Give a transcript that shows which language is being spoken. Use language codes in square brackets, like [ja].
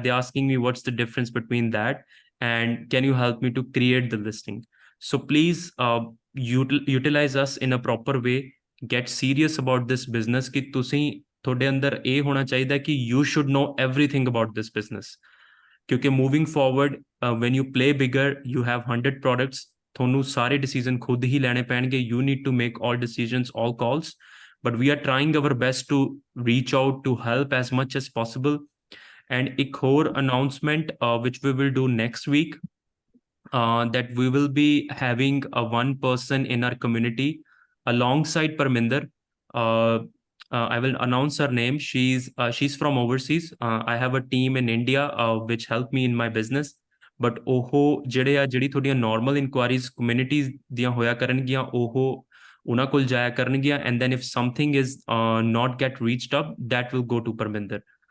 [en] They asking me what's the difference between that and can you help me to create the listing? So please utilize us in a proper way. Get serious about this business [pa] ਕਿ ਤੁਸੀਂ ਤੁਹਾਡੇ ਅੰਦਰ ਇਹ ਹੋਣਾ ਚਾਹੀਦਾ ਕਿ [en] you should know everything about this business. [hi] क्योंकि [en] moving forward when you play bigger you have 100 products [pa] ਤੁਹਾਨੂੰ ਸਾਰੇ ਡਿਸੀਜਨ ਖੁਦ ਹੀ ਲੈਣੇ ਪੈਣਗੇ [en] you need to make all decisions all calls but we are trying our best to reach out to help as much as possible and [pa] ਇੱਕ ਹੋਰ [en] Announcement which we will do next week that we will be having a one person in our community alongside Parminder. I will announce her name. She's from overseas. I have a team in India which help me in my business. [pa] But ਜਿਹੜੀ ਤੁਹਾਡੀਆਂ normal inquiries communities ਦੀਆਂ ਹੋਇਆ ਕਰਨਗੀਆਂ ਉਹਨਾਂ ਕੋਲ ਜਾਇਆ ਕਰਨਗੀਆਂ [en] and then if something is not get reached up, that will go to Parminder.